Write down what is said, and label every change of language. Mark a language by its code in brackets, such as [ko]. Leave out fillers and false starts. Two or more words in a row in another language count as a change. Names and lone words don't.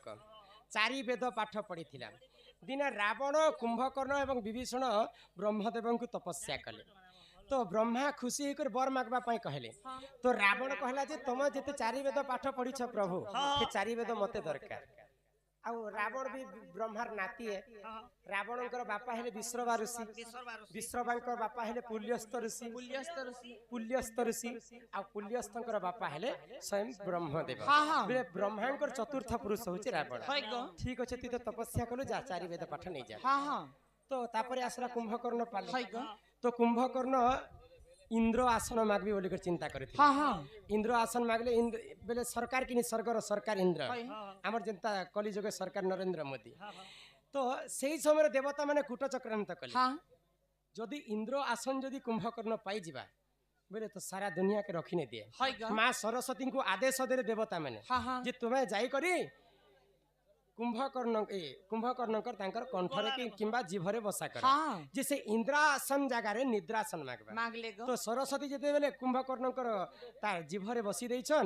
[or] ଚାରି ବେଦ ପାଠ ପଢିଥିଲା ଦିନେ ରାବଣ କୁମ୍ଭକର୍ଣ୍ଣ ଏବଂ ବିଭୀଷଣ ବ୍ରହ୍ମଦେବଙ୍କୁ ତପସ୍ୟା କଲେ ତ ବ୍ରହ୍ମା ଖୁସି ହେଇକରି ବର ମାଗବା ପାଇଁ କହିଲେ ତ ରାବଣ କହିଲା ଯେ ତମେ ଯେତେ ଚାରି ବେଦ ପାଠ ପଢିଛ ପ୍ରଭୁ ସେ ଚାରି ବେଦ ମତେ ଦରକାର ଆଉ ରାବଣ ବି ବ୍ରହ୍ମାର ନାତି ରାବଣଙ୍କର ବାପା ହେଲେ ବିଶ୍ରବା ଋଷି ବିଶ୍ରବାଙ୍କର ବାପା ହେଲେ ପୁଲ୍ୟସ୍ତ ଋଷି ପୁଲ୍ୟସ୍ତ ଋଷି ଆଉ ପୁଲ୍ୟସ୍ତଙ୍କର ବାପା ହେଲେ ସ୍ୱୟଂ ବ୍ରହ୍ମଦେବ हाँ हाँ ବେଲେ ବ୍ରହ୍ମାଙ୍କର ଚତୁର୍ଥ ପୁରୁଷ ହଉଛି ରାବଣ हाय गो ଠିକ ଅଛି ତୁଇ ତ ତପସ୍ୟା କଲୁ ଯା ଚାରି ବେଦ ପାଠ ନେଇଯା हाँ हाँ ତ ତାପରେ ଆସିଲା କୁମ୍ଭକର୍ଣ୍ଣ ପାଲ हाय गो ତ କୁମ୍ଭକର୍ଣ୍ଣ ଇନ୍ଦ୍ର ଆସନ ମାଗବି ବୋଲି କରି ଚିନ୍ତା କରିଥିଲେ हाँ हाँ ଇନ୍ଦ୍ର ଆସନ ମାଗଲେ ବେଲେ ସରକାର କିନି ସ୍ୱର୍ଗର ସରକାର ଇନ୍ଦ୍ର हाय ଆମର ଯେନ୍ତା କଲିଯୁଗ ସରକାର ନରେନ୍ଦ୍ର ମୋଦି ତ ସେଇ ସମୟରେ ଦେବତା ମାନେ କୂଟ ଚକ୍ରାନ୍ତ କଲେ हाँ ଯଦି ଇନ୍ଦ୍ର ଆସନ ଯଦି କୁମ୍ଭକର୍ଣ୍ଣ ପାଇଯିବା ବୋଲେ ତ ସାରା ଦୁନିଆକେ ରଖି ନେ ଦିଏ हाय गो ମା ସରସ୍ୱତୀଙ୍କୁ ଆଦେଶ ଦେଲେ ଦେବତା ମାନେ हाँ हाँ ଯେ ତୁମେ ଯାଇକରି କୁମ୍ଭକର୍ଣ୍ଣଙ୍କର ତାଙ୍କର କଣ୍ଠରେ କିମ୍ବା ଜିଭରେ ବସା କର हाँ ଯେ ସେ ଇନ୍ଦ୍ରାସନ ଜାଗାରେ ନିଦ୍ରାସନ ମାଗବା ମାଗଲେ ଗୋ ତ ସରସ୍ୱତୀ ଯେତେବେଳେ କୁମ୍ଭକର୍ଣ୍ଣଙ୍କର ତା ଜିଭରେ ବସି ଦେଇଛନ୍